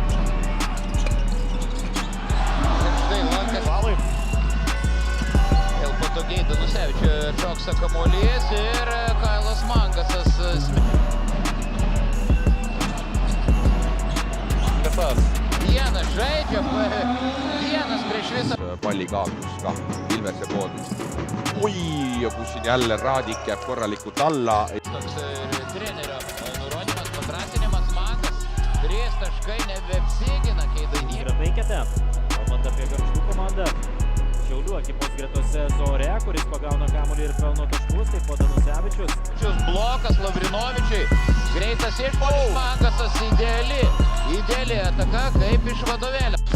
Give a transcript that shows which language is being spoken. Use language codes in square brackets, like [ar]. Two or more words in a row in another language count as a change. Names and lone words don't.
[lt] Štai Lankas. Valai. Vėl patogiai Danusevičio šoksa kamuolys ir Kailas Mangasas. Mangasas. Vienas žaidžia, vienas prieš visą. [et] Palli kaotus ka Ilvese poolt. Oi, ja kus siin jälle Raadik jääb korralikult alla. [lt] Toks trenerio nurodymas, padrasinimas Mangas. 3 taškai nebeapsigina Kėdainiai. Yra penkete, kalbant apie Gargždų komandą. Šiaulių ekipos gretose Zore, kuris pagauna kamuolį ir pelno taškus, taip pat Danusevičius. Šis blokas Lavrinovičiui. Greitas išpuolis Mangasas ideali ataka kaip iš vadovėlio.